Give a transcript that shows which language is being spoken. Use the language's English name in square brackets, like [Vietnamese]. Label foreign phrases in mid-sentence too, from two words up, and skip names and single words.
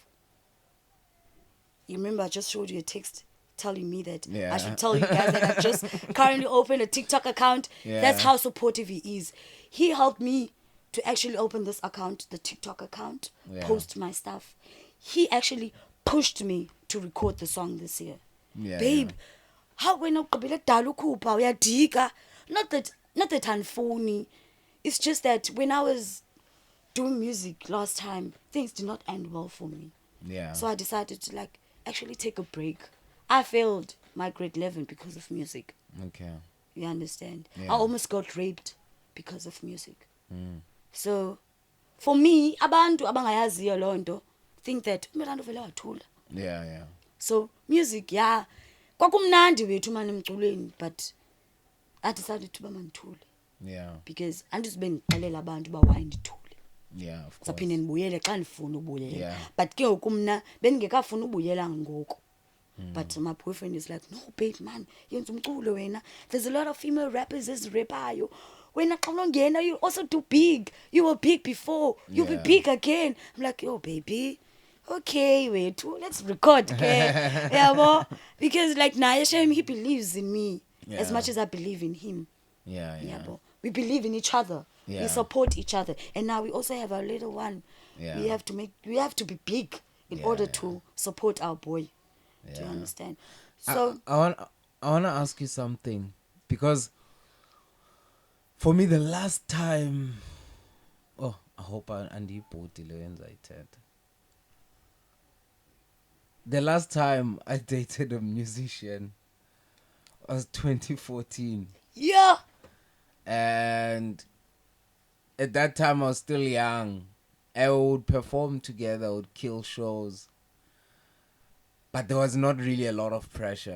[English] You remember I just showed you a text telling me that I should tell you guys that I just currently opened a TikTok account. Yeah. That's how supportive he is. He helped me to actually open this account, the TikTok account, post my stuff. He actually pushed me to record the song this year. Yeah. Babe, how when [Xhosa] ugqibile kudala ukhupha uyadika? [English] Not that andifuni. It's just that when I was doing music last time, things did not end well for me. Yeah. So I decided to like actually take a break. I failed my grade 11 because of music. Okay. You understand? Yeah. I almost got raped because of music. So for me, [Xhosa] abantu abangayaziyo loo nto [English] think that [Xhosa] Miranda vele wathula. [English] Yeah. So music, [Xhosa] kwakumnandi wethu manje emculweni, [English] but I decided to [Xhosa] ba mandithule [English] Yeah. [Xhosa] because andizibe ngixelela abantu uba why ndithule. [English] Yeah, of course. [Xhosa] Saphinde ndibuyele xa ndifuna ubuyela. [English] Yeah. [Xhosa] But ke ngoku mna bendingekafuna ubuyela ngoku. [English] But my boyfriend is like, no babe man, [Xhosa] yenza umculo wena. [English] There's a lot of female rappers ezirappayo. [Xhosa] Wena xa unongena [English] you also do big. You were big before. You'll be Yeah. big again. I'm like, yo baby. Okay, wait, let's record, okay? Yeah, because like naye shame he believes in me as Yeah. much as I believe in him. Yeah, yeah. Yeah, we believe in each other. Yeah. We support each other, and now we also have our little one. Yeah. We have to be big in Yeah, order yeah. to support our boy. Do you Yeah. understand? So I want to ask you something, because for me the last time, oh, I hope [Xhosa] andiyibhotile wenza ithetha. [English] The last time I dated a musician was 2014, yeah, and at that time I was still young. I would perform together, would kill shows, but there was not really a lot of pressure.